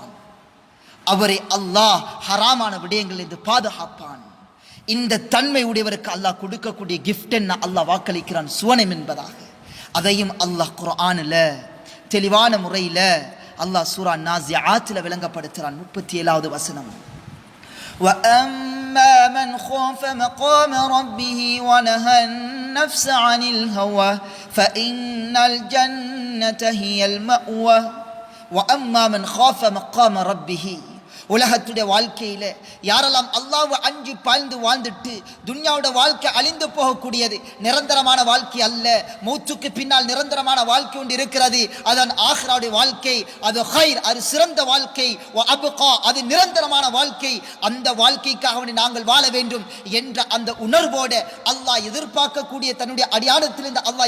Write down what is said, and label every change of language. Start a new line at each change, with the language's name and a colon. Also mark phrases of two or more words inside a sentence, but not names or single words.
Tamil: அவரை அல்லாஹ் ஹராமான விடயங்களிலிருந்து பாதுகாப்பான். இந்த தன்மை உடையவருக்கு அல்லாஹ் கொடுக்கக்கூடிய கிஃப்ட் என்ன? அல்லாஹ் வாக்களிக்கிறான் சுவனம் என்பதாக. அதையும் அல்லாஹ் குர்ஆனில் தெளிவான முறையில் அல்லாஹ் சூரா நாஸிஆத்தில் விளங்கப்படுத்துகிறான். 37வது வசனம்,
Arabic: وَأَمَّا مَنْ خَافَ مَقَامَ رَبِّهِ وَنَهَى النَّفْسَ عَنِ الْهَوَى فَإِنَّ الْجَنَّةَ هِيَ الْمَأْوَى وَأَمَّا مَنْ خَافَ مَقَامَ رَبِّهِ.
Tamil: உலகத்துடைய வாழ்க்கையில யாரெல்லாம் அல்லாஹ்வை அஞ்சி பாய்ந்து வாழ்ந்துட்டு துன்யாவோட வாழ்க்கை அழிந்து போகக்கூடியது, நிரந்தரமான வாழ்க்கை அல்ல, மௌத்துக்கு பின்னால் நிரந்தரமான வாழ்க்கை ஒன்று இருக்கிறது, அதான் ஆখিরাவுடைய வாழ்க்கை, அது ஹைர், அது சிறந்த வாழ்க்கை, வஅப்கா, அது நிரந்தரமான வாழ்க்கை, அந்த வாழ்க்கைக்காக நாங்கள் வாழ வேண்டும் என்ற அந்த உணர்வோடு அல்லாஹ் எதிர்பார்க்கக்கூடிய, தன்னுடைய அடியானத்திலிருந்து அல்லாஹ்